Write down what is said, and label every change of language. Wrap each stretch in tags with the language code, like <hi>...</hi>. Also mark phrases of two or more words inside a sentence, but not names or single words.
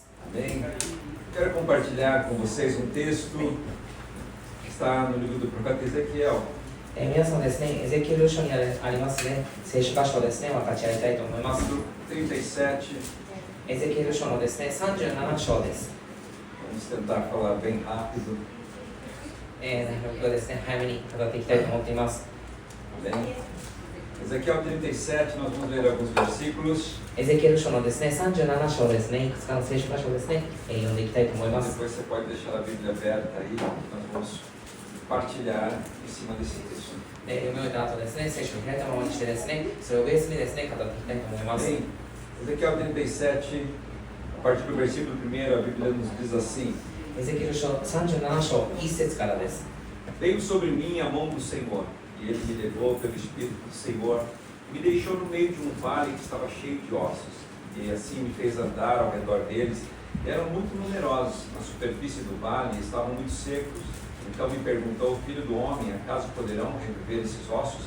<pt>Bem, quero compartilhar com vocês um texto que está no livro do profeta Ezequiel.</pt> <ja>皆さんですね、エゼキエル書にありますね、聖書箇所をですね、分かち合いたいと思います。</ja> <pt>37,</pt> <ja>エゼキエル書のですね、37章です。</ja> <pt>vamos tentar falar bem rápido.</pt> <ja>僕はですね、早めに語っていきたいと思っています。</ja> <pt>Bem, Ezequiel 37, nós vamos ler alguns versículos.</pt> <ja>エゼキエル書のですね、37章ですね、いくつかの聖書箇所をですね、読んでいきたいと思います。</ja> <pt>Depois você pode deixar a Bíblia aberta aí, nós vamos partilhar em cima desse texto.</pt> <ja>読み終えた後ですね、聖書を開いたままにしてですね、それをベースにですね、語っていきたいと思います。</ja> <pt>Bem, Ezequiel 37, a partir do versículo 1, a Bíblia nos diz assim:</pt> <ja>エゼキエル書37章1節からです。</ja> <pt>Veio sobre mim a mão do Senhor, e ele me levou pelo Espírito do Senhor, e me deixou no meio de um vale que estava cheio de ossos, e assim me fez andar ao redor deles. Eram muito numerosos, na superfície do vale estavam muito secos. Então me perguntou: Filho do homem, acaso poderão reviver esses ossos?</pt>